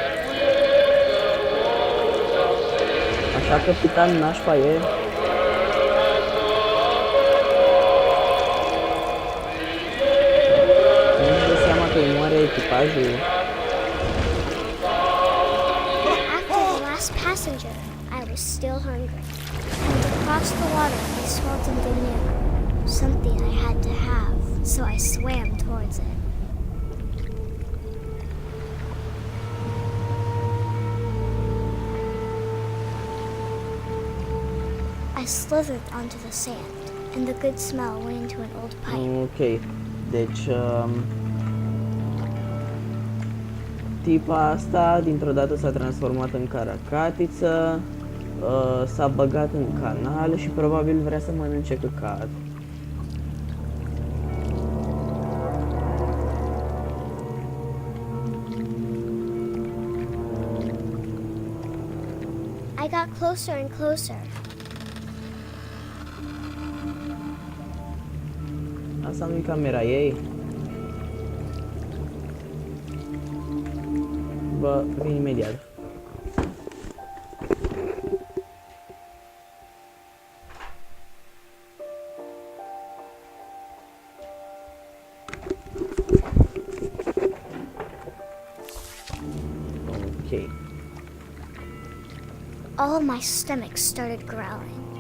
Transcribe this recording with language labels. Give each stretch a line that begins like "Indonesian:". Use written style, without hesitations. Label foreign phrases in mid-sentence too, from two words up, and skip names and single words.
Romanian: Așa capitan nașpa e? Nu-și dă seama că îi moare echipajul?
English: After the last passenger, I was still hungry. And across the water, I saw something new. Something I had to have, so I swam towards it. I slithered onto the sand, and the good smell went into an old pipe.
Romanian: Ok, deci tipa asta dintr-o dată s-a transformat în caracatiță, s-a băgat în canal și probabil vrea să mănânce căcat.
English: I got closer and closer.
Romanian: Asta nu e camera ei? Bă, vin imediat. Ok.
English: All my stomach started growling.